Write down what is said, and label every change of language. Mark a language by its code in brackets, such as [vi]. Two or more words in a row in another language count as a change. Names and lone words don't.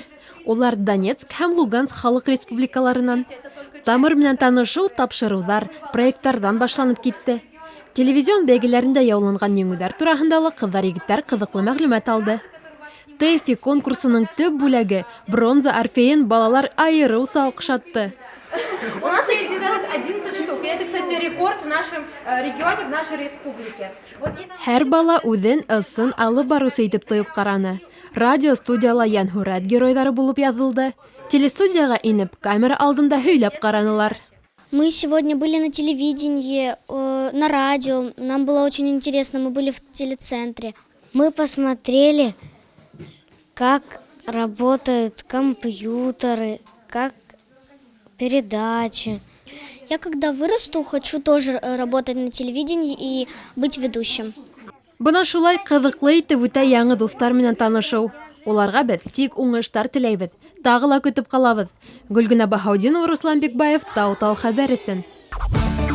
[ba] Улар Донецк һәм Луганск халыҡ республикаларынан. Тамыр менән танышыу, тапшырыуҙар, проекттарҙан башланып китте. Телевизион бәйгеләрендә яуланған еңеүҙәр тураһында ла ҡыҙҙар, егеттәр ҡыҙыҡлы мәғлүмәт алды. ТЭФИ конкурсының төп бүләге бронза орфеен балалар айырыуса оҡшатты. [ru] У нас таких целых 11 штук. И это, кстати, рекорд в нашем регионе, в нашей республике. [ba] Һәр бала үҙен ысын алып барыусы итеп тойоп ҡараны. Радио-студияла йәнһүрәт геройҙары булып яҙылды. Телестудияға инеп, камера алдында һөйләп ҡаранылар. [ru] Мы сегодня были на телевидении, на радио. Нам было очень интересно. Мы были в телецентре. Мы посмотрели, как работают компьютеры, как передачи. Я когда вырасту, хочу тоже работать на телевидении и быть ведущим. [ba] Бына шулай ҡыҙыҡлы итеп үтә яңы дуҫтар менән танышыу. Уларға беҙ тик уңыштар теләйбеҙ. Тағы ла көтөп ҡалабыҙ. Гөлгөнә Баһаудинова, Руслан Бикбаев, Тау-Тау хәбәр өсөн.